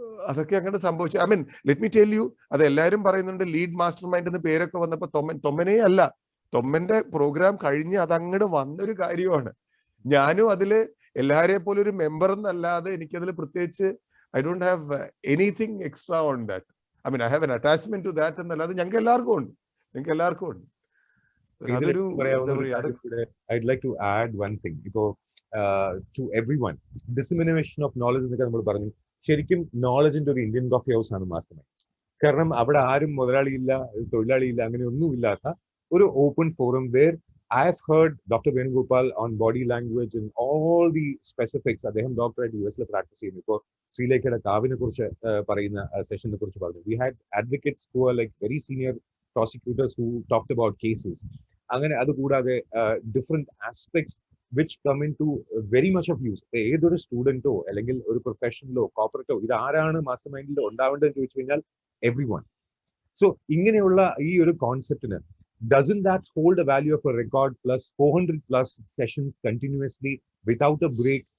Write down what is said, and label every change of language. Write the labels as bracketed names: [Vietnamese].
[Malayalam] അതൊക്കെ അങ്ങനെ സംഭവിച്ചു. [English] I mean let me tell you, [Malayalam] അത് എല്ലാവരും പറയുന്നുണ്ട് ലീഡ് മാസ്റ്റർ മൈൻഡ് എന്ന് പേരൊക്കെ വന്നപ്പോ തൊമ്മനെ അല്ല, തൊമ്മന്റെ പ്രോഗ്രാം കഴിഞ്ഞ് അതങ്ങോട്ട് വന്നൊരു കാര്യമാണ്. ഞാനും അതില് എല്ലാവരെയും പോലെ ഒരു മെമ്പർ എന്നല്ലാതെ എനിക്കതിൽ പ്രത്യേകിച്ച് [English] I don't have anything extra on that. I mean I have an attachment to that [Malayalam] എന്നല്ലാതെ ഞങ്ങൾക്ക് എല്ലാവർക്കും ഉണ്ട്. അതൊരു എന്താ പറയാ, [English] I'd like to add one thing. [Malayalam] ഇപ്പോ [English] to everyone, dissemination of knowledge [Malayalam] എന്നൊക്കെ നമ്മൾ പറഞ്ഞു. ശരിക്കും നോളജിന്റെ ഒരു ഇന്ത്യൻ കോഫി ഹൗസ് ആണ് മാസ്റ്റർ മൈൻഡ്. കാരണം അവിടെ ആരും മുതലാളിയില്ല, തൊഴിലാളിയില്ല, അങ്ങനെ ഒന്നുമില്ലാത്ത ഒരു open forum [English] Where I have heard Dr. Venugopal on body language and all the specifics. [Malayalam] അദ്ദേഹം ഡോക്ടറായിട്ട് US പ്രാക്ടീസ് ചെയ്യുന്നു. ഇപ്പോൾ ശ്രീലേഖയുടെ കാവിനെ കുറിച്ച് പറയുന്ന സെഷനെ കുറിച്ച് പറഞ്ഞു. [English] We had advocates who are like very senior prosecutors who talked about cases. [Malayalam] അങ്ങനെ അതുകൂടാതെ [English] Different aspects which come into very much of use. [Malayalam] ഏതൊരു സ്റ്റുഡന്റോ അല്ലെങ്കിൽ ഒരു പ്രൊഫഷണലോ കോർപ്പറേറ്റോ ഇത് ആരാണ് മാസ്റ്റർ മൈൻഡിൽ ഉണ്ടാവേണ്ടതെന്ന് ചോദിച്ചു കഴിഞ്ഞാൽ everyone. [English] So [Malayalam] ഇങ്ങനെയുള്ള ഈ ഒരു കോൺസെപ്റ്റിന് [English] doesn't that hold a value of a record plus 400 plus sessions continuously without a break?